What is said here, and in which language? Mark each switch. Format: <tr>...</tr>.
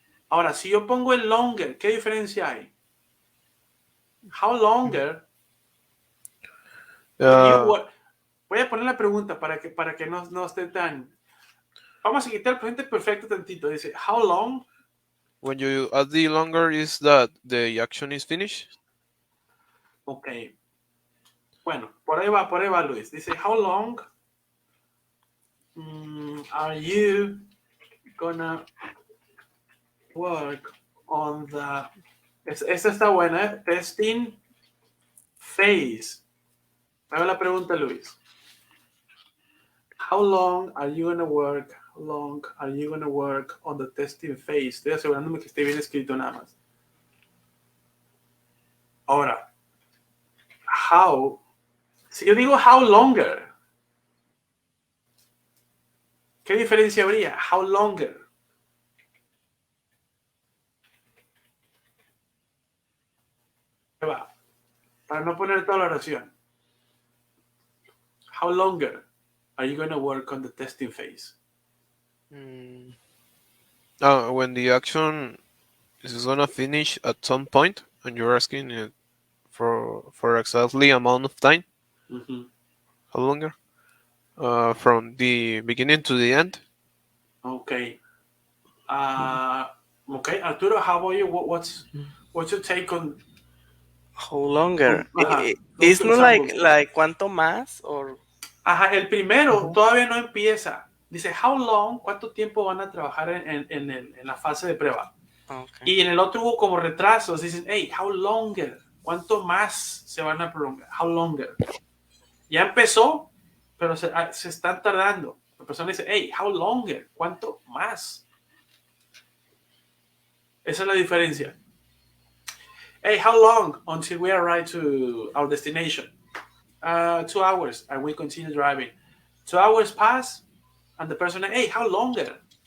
<es>Ahora, si yo pongo el longer, ¿qué diferencia hay?</es> <en>How longer will you Uh, work?</en> <es>Voy a poner la pregunta para que no esté tan. Vamos a quitar el presente perfecto tantito. Dice, how long?</es> <en>when you add the longer, is that the action is finished?</en> <es>Ok. Bueno, por ahí va Luis. Dice,</es> <en>how long are you gonna work on the.</en> <es>Esta está buena, ¿eh? Testing phase. Me hago la pregunta,</es> <en>Luis. How long are you gonna work? How long are you gonna work on the testing phase?</en> <es>Estoy asegurándome que esté bien escrito nada más. Ahora, how. Si yo digo how longer, ¿qué diferencia habría? How longer. Ahí va. Para no poner toda la oración.</es> <en>How longer are you gonna work on the testing phase? When the action is this gonna finish at some point? And you're asking for exactly amount of time? Hmm. How longer? From the beginning to the end? Okay. Uh, okay, Arturo, how about you? What's your take How longer? those It's two not examples?</en> <es>like cuánto más or. Ajá, el primero Ujú. todavía no empieza. Dice, how long, ¿cuánto tiempo van a trabajar en la fase de prueba?</es> <en>Okay.</en> <es>Y en el otro hubo como retrasos. Dicen,</es> <en>hey, how longer,</en> <es>¿cuánto más se van a prolongar? How longer. Ya empezó, pero se están tardando. La persona dice,</es> <en>hey, how longer,</en> <es>¿cuánto más? Esa es la diferencia.</es> <en>Hey, how long until we arrive to our destination? 2 hours, and we continue driving. 2 hours pass, and the person, hey, how longer?</en>